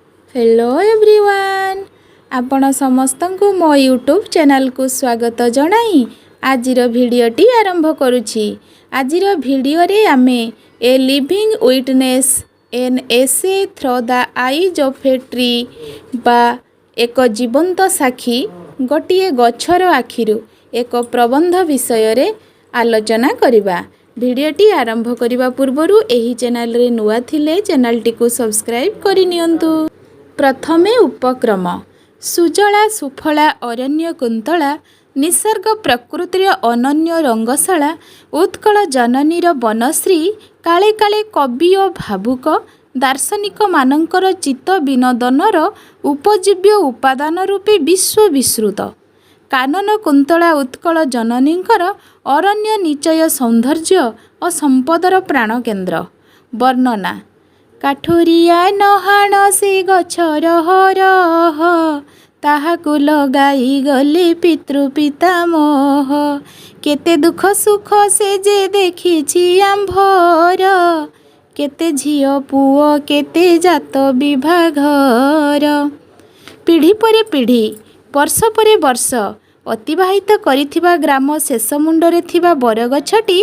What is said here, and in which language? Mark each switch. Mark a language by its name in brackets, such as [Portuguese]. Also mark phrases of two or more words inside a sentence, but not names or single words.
[English] Hello everyone [Odia] ଆପଣ ସମସ୍ତ କୁ ମୋ ୟୁଟ୍ୟୁବ ଚ୍ୟାନେଲ କୁ ସ୍ୱାଗତ ଜଣାଇ ଆଜିର ଭିଡିଓଟି ଆରମ୍ଭ କରୁଛି। ଆଜିର ଭିଡିଓ ରେ ଆମେ [English] a living witness an essay through the eyes of a tree [Odia] ବା ଏକ ଜୀବନ୍ତ ସାକ୍ଷୀ ଗୋଟେ ଗଛର ଆଖିରୁ ଏକ ପ୍ରବନ୍ଧ ବିଷୟ ରେ ଆଲୋଚନା କରିବା। ଭିଡିଓଟି ଆରମ୍ଭ କରିବା ପୂର୍ବରୁ ଏହି ଚ୍ୟାନେଲ ରେ ନୂଆ ଥିଲେ ଚ୍ୟାନେଲ ଟି କୁ ସବସ୍କ୍ରାଇବ କରି ନିଅନ୍ତୁ। ପ୍ରଥମେ ଉପକ୍ରମ ସୁଜଳା ସୁଫଳା ଅରଣ୍ୟ କୁନ୍ତଳା ନିସର୍ଗ ପ୍ରକୃତିର ଅନନ୍ୟ ରଙ୍ଗଶାଳା ଉତ୍କଳ ଜନନୀର ବନଶ୍ରୀ କାଳେ କାଳେ କବି ଔର ଭାବୁକ ଦାର୍ଶନିକ ମାନଙ୍କର ଚିତ୍ତ ବିନୋଦନର ଉପଜୀବ୍ୟ ଉପାଦାନ ରୂପେ ବିଶ୍ୱ ବିଶ୍ରୁତ କାନନ କୁନ୍ତଳା ଉତ୍କଳ ଜନନୀଙ୍କର ଅରଣ୍ୟ ନିଚୟ ସୌନ୍ଦର୍ଯ୍ୟ ଔର ସମ୍ପଦର ପ୍ରାଣକେନ୍ଦ୍ର ବର୍ଣ୍ଣନା କାଠୁରିଆ ନହାଣ ସେ ଗଛର ହରହ ତାହାକୁ ଲଗାଇ ଗଲେ ପିତୃ ପିତାମହ କେତେ ଦୁଃଖ ସୁଖ ସେ ଯେ ଦେଖିଛି ଆମ୍ଭର କେତେ ଝିଅ ପୁଅ କେତେ ଜାତ ବିଭାଘର ପିଢ଼ି ପର ପିଢ଼ି ବର୍ଷ ପର ବର୍ଷ ଅତିବାହିତ କରିଥିବା ଗ୍ରାମ ଶେଷ ମୁଣ୍ଡରେ ଥିବା ବରଗଛଟି